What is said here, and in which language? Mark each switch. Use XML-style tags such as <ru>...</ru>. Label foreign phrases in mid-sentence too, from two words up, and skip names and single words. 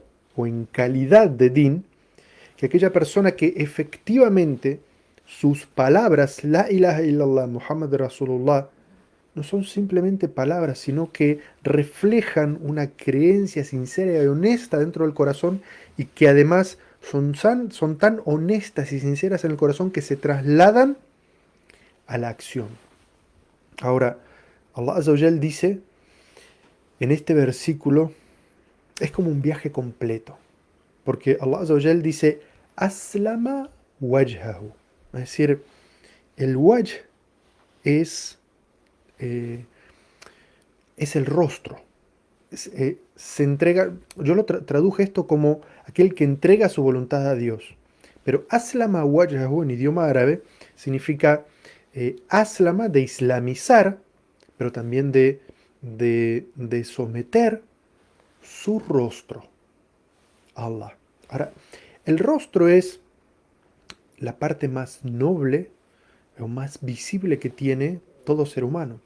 <es>o en calidad de din que aquella persona que efectivamente sus palabras,</es> <ar>لا إله إلا الله محمد رسول الله,</ar> <es>no son simplemente palabras, sino que reflejan una creencia sincera y honesta dentro del corazón, y que además son tan honestas y sinceras en el corazón que se trasladan a la acción? Ahora,</es> <ar>الله عز وجل</ar> <es>dice en este versículo, es como un viaje completo, porque</es> <ar>الله عز وجل</ar> <es>dice:</es> <ar>أسلم وجهه.</ar> <es>Es decir, el wajh es, eh, es el rostro. Se entrega, yo lo traduje esto como aquel que entrega su voluntad a Dios. Pero</es> <ar>أسلم وجهه</ar> <es>en idioma árabe significa aslama, de islamizar, pero también de someter su rostro a Allah. Ahora, el rostro es la parte más noble o más visible que tiene todo ser humano.</es>